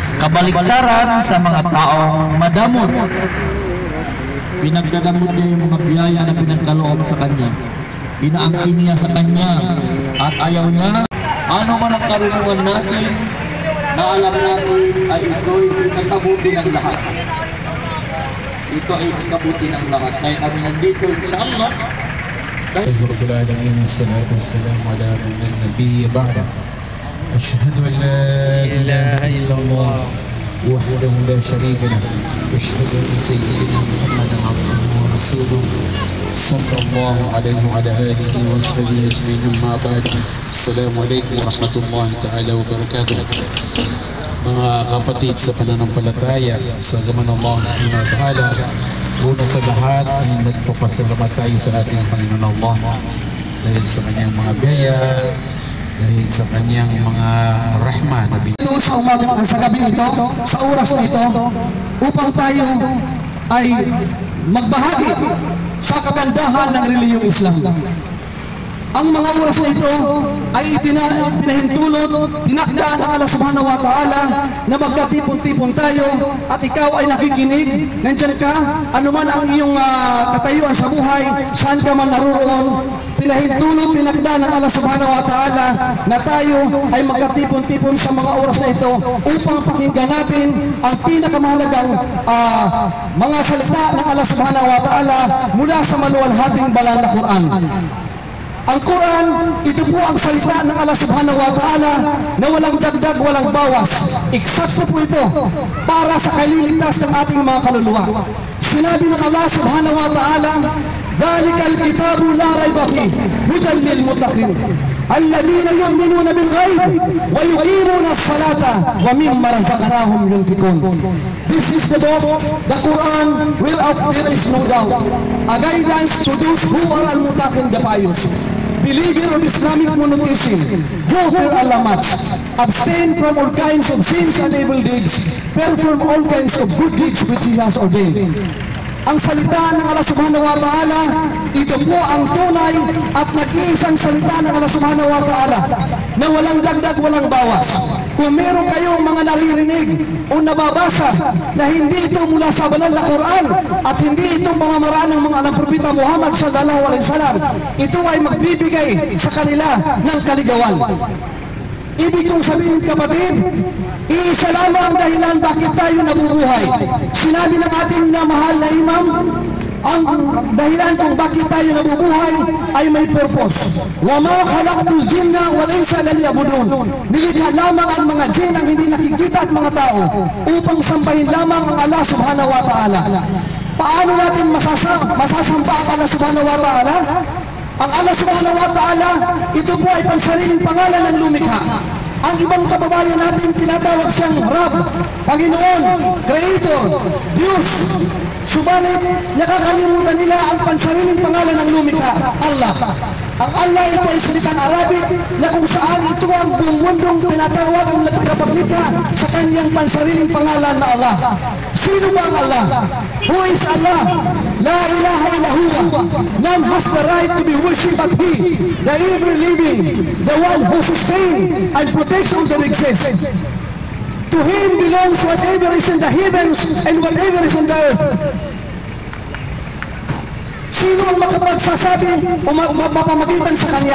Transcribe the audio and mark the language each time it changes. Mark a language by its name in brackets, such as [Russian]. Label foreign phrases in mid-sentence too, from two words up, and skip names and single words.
[Filipino] kabaliktaran sa mga taong madamot. Pinagdadamot niya yung mga biyaya na pinagkaloob sa kanya. Inaangkin niya sa kanya at ayaw niya. Ano man ang karunungan natin na alam natin ay ito'y ikakabuti ng lahat. Ito ay ikakabuti ng lahat. Kaya kami nandito, insyaAllah. [Arabic] رب العالمين والصلاة والسلام على من النبي بعد أشهد أن لا إله إلا الله وحده لا شريك له وأشهد أن سيدنا محمدا عبده ورسوله صلى الله عليه وعلى آله وصحبه أجمعين أما بعد السلام عليكم ورحمة الله تعالى وبركاته. [Filipino] Mga kapatid sa pananampalataya sa zaman ng [Arabic] الله سبحانه وتعالى, [Filipino] una sa lahat ay nagpapasalamat tayo sa ating Panginoon Allah dahil sa kanyang mga biyaya, dahil sa kanyang mga rahma na ito sa umaga, sa gabi ito, sa oras na ito, upang tayo ay magbahagi sa kagandahan ng reliyong Islam. Ang mga oras na ito ay pinahintulot, tinakdaan ng [Arabic] الله سبحانه وتعالى [Filipino] na magkatipon-tipon tayo at ikaw ay nakikinig, nandyan ka, anuman ang iyong katayuan sa buhay, saan ka man naroon, pinahintulot, tinakdaan ng [Arabic] الله سبحانه وتعالى [Filipino] na tayo ay magkatipon-tipon sa mga oras na ito upang pakinggan natin ang pinakamahalagang mga salita ng [Arabic] الله سبحانه وتعالى [Filipino] mula sa maluwalhating banal na Quran. Ang Quran, ito po ang salita ng [Arabic] الله سبحانه وتعالى [Filipino] na walang dagdag, walang bawas. Eksakto po ito para sa kaliligtas ng ating mga kaluluwa. Sinabi ng [Arabic] الله سبحانه وتعالى, ذَلِكَ الْكِتَابُ لَا رَيْبَ فِيهِ هُدًى لِلْمُتَّقِينَ الَّذِينَ يُؤْمِنُونَ بِالْغَيْبِ وَيُقِيمُونَ الصَّلَاةَ وَمِمَّا رَزَقْنَاهُمْ يُنْفِقُونَ. [English] This is the book, the Quran, there is no doubt, a guidance to those who are al-mutaqin, the pious, believer of Islamic monotheism, who fear Allah much, abstain from all kinds of sins and evil deeds, perform all kinds of good deeds which He has ordained. [Filipino] Ang salita ng [Arabic] الله سبحانه وتعالى, [Filipino] ito po ang tunay at nag-iisang salita ng [Arabic] الله سبحانه وتعالى [Filipino] na walang dagdag, walang bawas. Kung meron kayong mga naririnig o nababasa na hindi ito mula sa banal na Quran at hindi ito mga maraan ng mga Propeta Muhammad [Arabic] صلى الله عليه وسلم, [Filipino] ito ay magbibigay sa kanila ng kaligawan. Ibig kong sabihin, kapatid, iisa lamang ang dahilan bakit tayo nabubuhay. Sinabi ng ating mahal na imam, ang dahilan kung bakit tayo nabubuhay ay may purpose. [Arabic] وَمَا خَلَقْتُ الْجِنَّ وَالْإِنسَ لِيَعْبُدُونِ. [Filipino] Nilikha lamang ang mga jinn ang hindi nakikita at mga tao upang sambahin lamang ang [Arabic] الله سبحانه وتعالى. [Filipino] Paano natin masasamba ang [Arabic] الله سبحانه وتعالى? [Filipino] Ang [Arabic] الله سبحانه وتعالى, [Filipino] ito po ay pansariling pangalan ng lumikha. Ang ibang kababayan natin tinatawag siyang Rab, Panginoon, Creator, Diyos. Subalit, nakakalimutan nila ang pansariling pangalan ng lumikha, Allah. Ang Allah, ito ay salitang Arabic na kung saan ito ang buong mundong tinatawag ang nagkakapaglikha sa kanyang pansariling pangalan na Allah. Sino ba ang Allah? [English] Who is Allah? [Arabic] لا إله إلا هو. [English] None has the right to be worshipped but He, the ever living, the one who sustains and protects all that exists. To Him belongs whatever is in the heavens and whatever is on the earth. [Filipino] Sino ang makapagsasabi o mapamagitan sa Kanya?